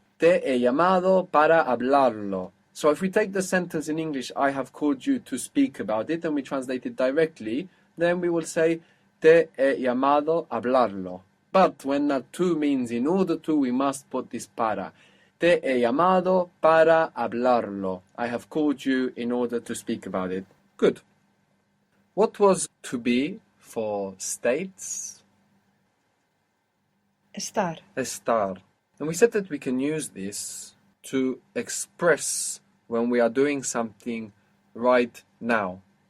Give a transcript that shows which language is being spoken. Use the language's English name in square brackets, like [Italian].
[Spanish] Te he llamado para hablarlo. [English] So if we take the sentence in English, I have called you to speak about it, and we translate it directly, then we will say, [Spanish] te he llamado a hablarlo. [English] But when that to means in order to, we must put this para. [Spanish] Te he llamado para hablarlo. [English] I have called you in order to speak about it. Good. What was to be for states? [Spanish] Estar. Estar. [English] And we said that we can use this to express when we are doing something right now.